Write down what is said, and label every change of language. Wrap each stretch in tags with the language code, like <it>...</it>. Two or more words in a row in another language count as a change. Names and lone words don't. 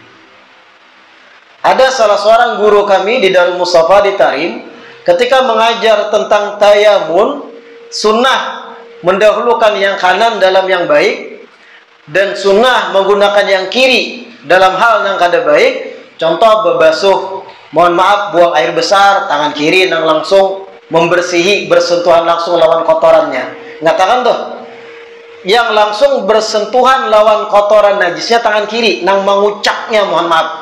<id>Ada salah seorang guru kami di Darul Mustafa di Tarim, ketika mengajar tentang tayamun, sunnah mendahulukan yang kanan dalam yang baik, dan sunnah menggunakan yang kiri dalam hal yang</id> <bjn>kada baik. Contoh berbasuh,</bjn> <id>mohon maaf, buang air besar,</id> <bjn>tangan kiri nang langsung membersihi, bersentuhan langsung lawan kotorannya. Ngatakan tuh, yang langsung bersentuhan lawan kotoran najisnya tangan kiri, nang mengucapnya</bjn> <id>mohon maaf.</id>